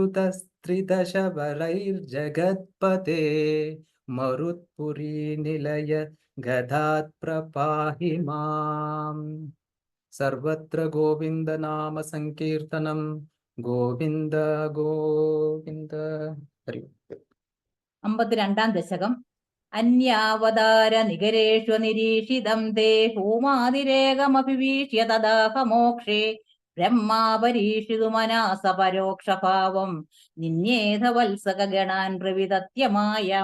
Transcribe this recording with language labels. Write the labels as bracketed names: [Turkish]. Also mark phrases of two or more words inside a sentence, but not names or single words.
[Sanskrit] स्तुतस्त्रिदशवरैर्जगत्पते मरुत्पुरी निलय गदात् प्रपाहि माम् सर्वत्र गोविन्द नाम संकीर्तनं गोविन्द गोविन्द हरि ओम्. [Malayalam] 52-ാം ദശകം. [Sanskrit] അന്യാവതാര നികരേഷു നിരീക്ഷിതം തേ ഭൂമാതിരേകമഭിവീക്ഷ്യ തദാഹമോക്ഷേ ബ്രഹ്മാപരീക്ഷിതു മനസ പരോക്ഷഭാവം നിന്യേധ വത്സകഗണാൻ പ്രവിതത്യമായം